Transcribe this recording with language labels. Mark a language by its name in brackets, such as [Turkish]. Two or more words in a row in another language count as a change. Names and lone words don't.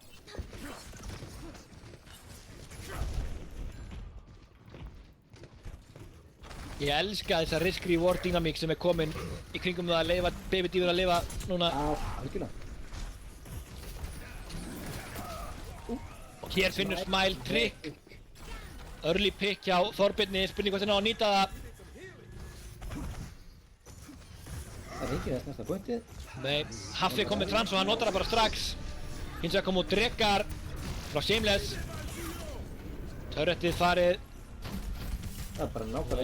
[Icelandic] Ég elska þessa [English] risk reward [Icelandic] dynamík sem er komin í kringum það að leyfa Baby Diver að lifa núna. Já, algjörlega. Og hér finnur Smile trick. [English] Early pick [Icelandic] hjá Þorbjörni, spurning hvort hann á að nýta það. Það er enginn að snerta pointið. Nei, Haffi kom með trans og hann notar það bara strax. Hins vegar kom út Drekar frá Shameless. Turretið farið Það er bara nákvæmlega